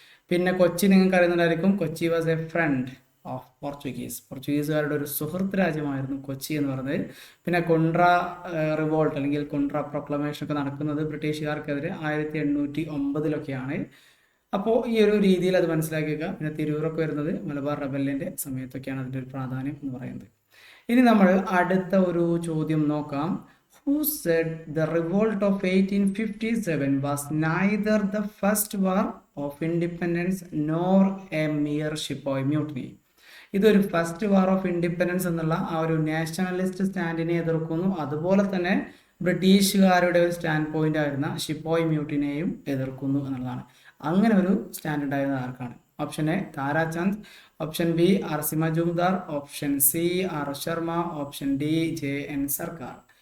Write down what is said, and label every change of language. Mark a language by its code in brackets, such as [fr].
[ml] പിന്നെ കൊച്ചി നിങ്ങൾക്ക് അറിയുന്നുണ്ടായിരിക്കും. Kochi [en] was a friend of [ml] പോർച്ചുഗീസുകാരുടെ ഒരു സുഹൃത്ത് രാജ്യമായിരുന്നു കൊച്ചി എന്ന് പറയുന്നത്. പിന്നെ കുണ്ട്ര റിവോൾട്ട് അല്ലെങ്കിൽ കുണ്ട്ര പ്രൊക്ലമേഷൻ ഒക്കെ നടക്കുന്നത് ബ്രിട്ടീഷുകാർക്കെതിരെ 1809-ലൊക്കെയാണ്. അപ്പോൾ ഈ ഒരു രീതിയിൽ അത് മനസ്സിലാക്കിയേക്കുക. പിന്നെ തിരൂരൊക്കെ വരുന്നത് മലബാർ റെബല്ലിൻ്റെ സമയത്തൊക്കെയാണ് അതിൻ്റെ ഒരു പ്രാധാന്യം എന്ന് പറയുന്നത്. ഇനി നമ്മൾ അടുത്ത ഒരു ചോദ്യം നോക്കാം. [en] Who said the revolt of 1857 was neither the first war of independence nor a mere Sepoy mutiny? [ml] ഇതൊരു ഫസ്റ്റ് വാർ ഓഫ് ഇൻഡിപെൻഡൻസ് എന്നുള്ള ആ ഒരു നാഷണലിസ്റ്റ് സ്റ്റാൻഡിനെ എതിർക്കുന്നു. അതുപോലെ തന്നെ ബ്രിട്ടീഷുകാരുടെ ഒരു സ്റ്റാൻഡ് പോയിന്റ് ആയിരുന്ന ഷിപ്പോയ് മ്യൂട്ടിനെയും എതിർക്കുന്നു എന്നുള്ളതാണ്. അങ്ങനെ ഒരു സ്റ്റാൻഡ് ഉണ്ടായിരുന്ന ആർക്കാണ്? Option A Tarachand, option B R C Majumdar, option C R Sharma, option D JN സർക്കാർ.